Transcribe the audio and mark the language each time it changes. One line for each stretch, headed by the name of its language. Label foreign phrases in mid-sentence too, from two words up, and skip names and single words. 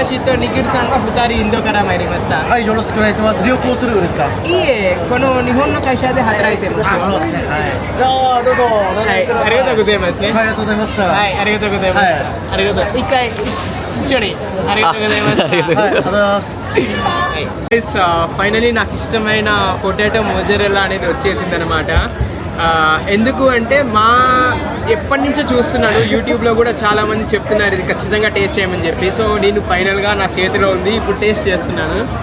Japanese: 私とニキルさんは2人インドから参りました。はい、よろしくお願いします。旅行するんですか？いえ、この日本の会社で働いてます。そうですね。はい。じゃあどうぞ。はい、ありがとうございますね。はい、ありがとうございました。はい、ありがとうございます。ありがとう。一回一緒にありがとうございました。はい、ありがとうございます。
Telugu: ఫైనలీ నాకు ఇష్టమైన
English: potato mozzarella
Telugu: అనేది వచ్చేసింది అనమాట. ఎందుకు అంటే ఎప్పటి నుంచో చూస్తున్నాను యూట్యూబ్లో కూడా చాలామంది చెప్తున్నారు ఇది ఖచ్చితంగా టేస్ట్ చేయమని చెప్పి. సో నేను ఫైనల్గా నా చేతిలో ఉంది, ఇప్పుడు టేస్ట్ చేస్తున్నాను.